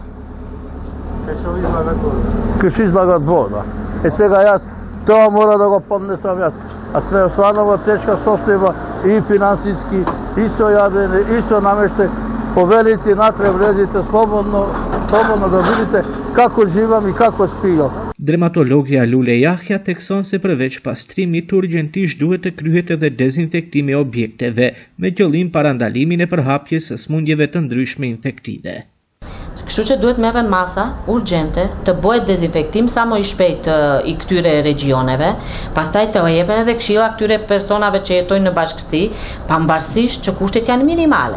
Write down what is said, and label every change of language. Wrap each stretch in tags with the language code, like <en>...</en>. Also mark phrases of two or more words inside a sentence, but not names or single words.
<mk>Кешо излагат вода. Е сега јас тоа мора да го поднесам јас. А сме остварно во тешка состојба и финансиски, и со јадење, и со намештај. Повелите натре влезите слободно да видите како живам и како спијам.</mk> <sq>Dermatologja Lule Jahja thekson se përveç pastrimit urgjentisht duhet të kryhet edhe dezinfektimi e objekteve me qëllim parandalimin e përhapjes së smundjeve të ndryshme infektive. Kështu që duhet merren masa urgjente të bëhet dezinfektim sa më i shpejt i këtyre regioneve, pastaj të jepen edhe këshilla këtyre personave që jetojnë në bashkësi, pavarësisht që kushtet janë minimale.</sq>